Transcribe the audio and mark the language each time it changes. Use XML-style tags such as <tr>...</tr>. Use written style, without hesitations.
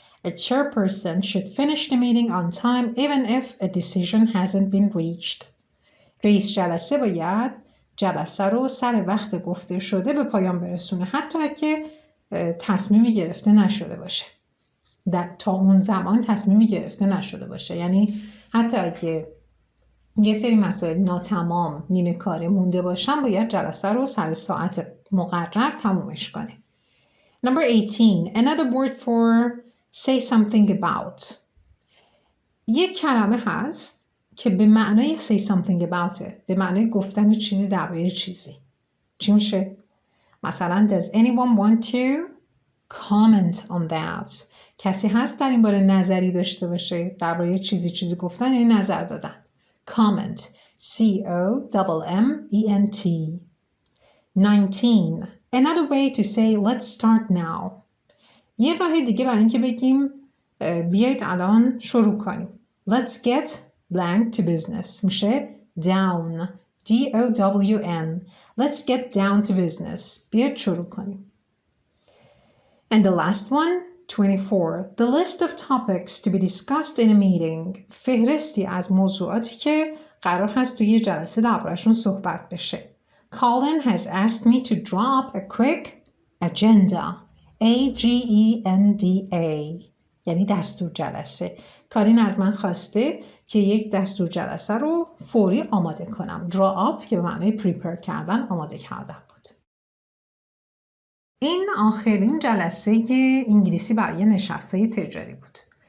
<en>A chairperson should finish the meeting on time even if a decision hasn't been reached.</en> <fa>رئیس جلسه باید جلسه رو سر وقت گفته شده به پایان برسونه حتی اگه تصمیمی گرفته نشده باشه. تا اون زمان تصمیمی گرفته نشده باشه. یعنی حتی اگه یه سری مسائل ناتمام نیمه کاره مونده باشن باید جلسه رو سر ساعت مقرر تمومش کنه.</fa> <en>Number 18. Another word for say something about.</en> <fa>یک کلمه هست که به معنای</fa> <en>say something about</en> <fa>به معنای گفتن چیزی درباره چیزی. چی میشه؟ مثلا</fa> <en>does anyone want to comment on that؟</en> <fa>کسی هست در این باره نظری داشته باشه درباره چیزی گفتن یعنی نظر دادن.</fa> <en>Comment. COMMENT. 19. Another way to say let's start now.</en> <fa>یه راه دیگه برای اینکه بگیم بیایید الان شروع کنیم.</fa> <en>Let's get blank to business. میشه down. DOWN. Let's get down to business.</en> <fa>بیایید شروع کنیم.</fa> <en>And the last one. 24. The list of topics to be discussed in a meeting.</en> <fa>فهرستی از موضوعاتی که قرار هست توی یه جلسه درباره‌شون صحبت بشه.</fa> <en>Colin has asked me to drop a quick agenda.</en> <fa>AGENDA. یعنی دستور جلسه. کارین از من خواسته که یک دستور جلسه رو فوری آماده کنم. Draw up که به معنی prepare کردن، آماده کردن بود. این آخرین جلسه انگلیسی برای نشست‌های تجاری بود.</fa>